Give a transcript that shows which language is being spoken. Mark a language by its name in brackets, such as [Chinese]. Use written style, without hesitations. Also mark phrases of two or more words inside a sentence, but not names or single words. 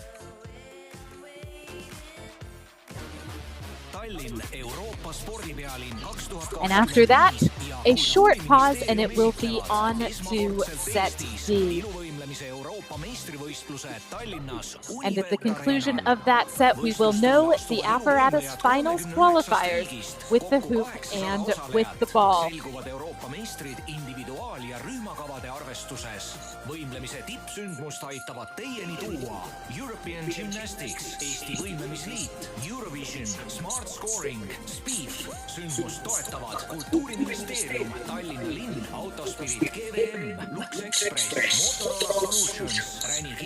[English] And after that, a short pause and it will be on to set D. And at the conclusion of that set, we will know the apparatus finals qualifiers with the hoop and with the ball. [Estonian] Võimlemise tippsündmust aitavad teieni tuua European Gymnastics, Eesti Võimlemisliit, Eurovision, Smart Scoring, Speed. Sündmust toetavad Kultuuriministeerium, Tallinna linn, Autospirit, GVM, Lux Express, Motor Solutions.